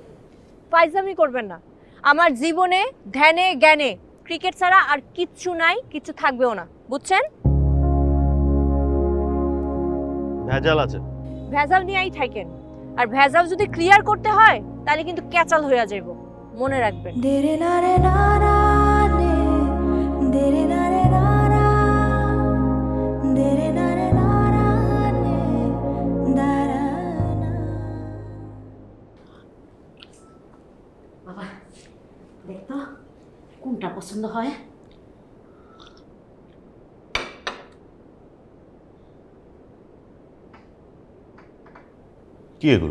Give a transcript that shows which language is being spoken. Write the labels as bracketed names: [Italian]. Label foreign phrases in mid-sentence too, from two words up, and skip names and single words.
[Bangla] ফাইজদামি করবেন না, আমার জীবনে ধ্যানে জ্ঞানে ক্রিকেট ছাড়া আর কিচ্ছু নাই, কিচ্ছু থাকবেও না, বুঝছেন? ভেজাল আছে। ভেজাল নিয়েই থাকেন, আর ভেজাল যদি ক্লিয়ার করতে হয় তাহলে কিন্তু ক্যাচাল হয়ে যাইব, মনে রাখবেন। Dere na re na ra ne, dere na re na ra, dere na re na ra ne, da ra na. বাবা দেখ তো কোনটা পছন্দ হয়। কি এগুলো?